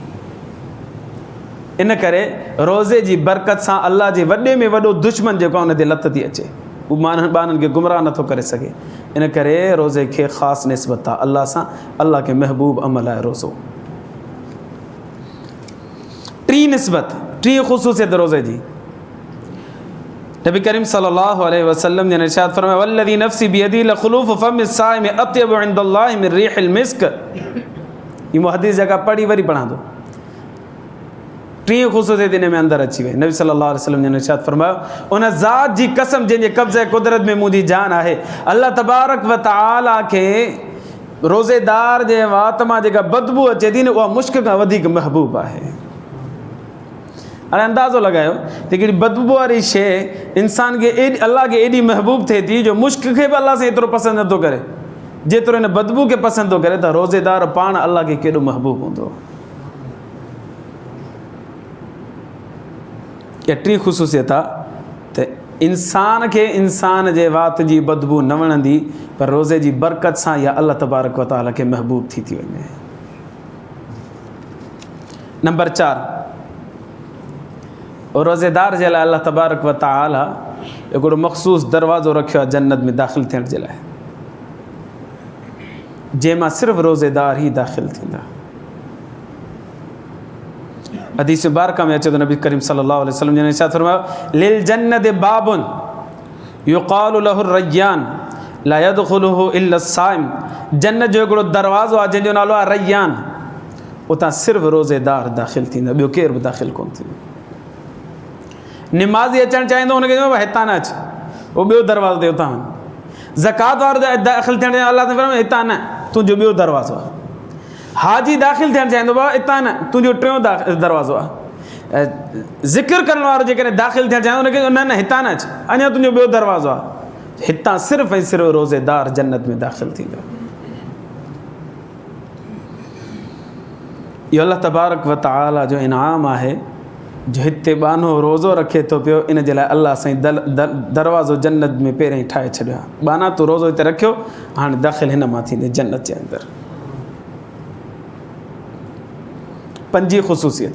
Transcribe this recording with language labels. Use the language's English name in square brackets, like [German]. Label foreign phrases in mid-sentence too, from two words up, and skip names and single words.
[Sindhi] इन करे रोज़े जी बरकत सां अल्लाह जे वॾे में वॾो दुश्मन जेको आहे उन ते लत थी अचे, उहो ॿारनि खे गुमराह नथो करे सघे। इन करे रोज़े खे ख़ासि निस्बत आहे अल्लाह सां, अल्लाह खे महबूब अमल आहे रोज़ो। टी निस्बत, टी ख़ुसूसियत रोज़े जी। [Arabic] نبي كريم صلى الله عليه وسلم [Sindhi] ने इरशाद फरमाया [Arabic] والذي نفسي بيده لخلوف فم صائم أطيب عند الله من ريح المسك. [Sindhi] ये मां हदीस जगह पढ़ी वरी पढ़ा दो। टी ख़ुसूसियत इन में अंदरि अची वई। नबी [Arabic] صلى الله عليه وسلم [Sindhi] ने इरशाद फरमायो उन ज़ात जी कसम जंहिंजे कब्ज़े कुदरत में मुंहिंजी जान आहे, अल्लाह तबारक व तआला खे रोज़ेदार जे वात मां जेका बदबू अचे थी न, उहा मुश्क खां वधीक महबूब आहे। हाणे अंदाज़ो लॻायो त हिकिड़ी बदबू वारी शइ इंसान खे अल्लाह खे एॾी महबूब थिए थी जो मुश्क खे बि अल्लाह सां एतिरो पसंदि नथो करे जेतिरो हिन बदबू खे पसंदि थो करे, त रोज़ेदार पाण अल्लाह खे केॾो महबूब हूंदो। इहा टी ख़ुसूसियत आहे त इंसान खे इंसान जे वात जी बदबू न वणंदी, पर रोज़े जी बरकत सां इहा [Arabic] الله تبارك وتعالى [Sindhi] खे महबूब थी वञे। नंबर 4, और रोज़ेदार जे लाइ [Arabic] الله تبارك وتعالى [Sindhi] हिकिड़ो मख़सूस दरवाज़ो रखियो आहे जन्नत में दाख़िल थियण जे लाइ, जंहिंमां सिर्फ़ु रोज़ेदार ई दाख़िल थींदा। हदीस मुबारका में अचे तो [Arabic] نبي كريم صلى الله عليه وسلم [Sindhi] ने इरशाद फरमायो [Arabic] للجنة باب يقال له ريان لا يدخله إلا صائم. [Sindhi] जन्नत जो हिकिड़ो दरवाज़ो आहे जंहिंजो नालो आहे रय्यान, उतां सिर्फ़ु रोज़ेदार दाख़िल थींदा, ॿियो केरु बि दाख़िल कोन थींदो। निमाज़ी अचणु चाहींदो हुनखे चवंदो हितां न अच, उहो ॿियो दरवाज़ो ते उतां वञ। ज़कात वारो दाख़िल थियणु चाहियो [Arabic] الله تعالى [Sindhi] हितां न, तुंहिंजो ॿियो दरवाज़ो आहे। हाजी दाख़िल थियणु चाहींदो बाबा हितां न, तुंहिंजो टियों दरवाज़ो आहे। ज़िक्र करण वारो जेकॾहिं दाख़िल थियणु चाहींदो हुनखे न न हितां न अच, अञा तुंहिंजो ॿियो दरवाज़ो आहे। हितां सिर्फ़ु ऐं सिर्फ़ु रोज़ेदार जन्नत में दाख़िल थींदो। इहो [Arabic] الله تبارك وتعالى [Sindhi] जो इनाम आहे जो हिते बानो रोज़ो रखे थो पियो, इन जे लाइ अल्लाह साईं दरवाज़ो जन्नत में पहिरियों ई ठाहे छॾियो आहे। बाना तूं रोज़ो हिते रखियो, हाणे दाख़िल हिन मां थींदे जन्नत जे अंदरि। 5 ख़ुसूसियत।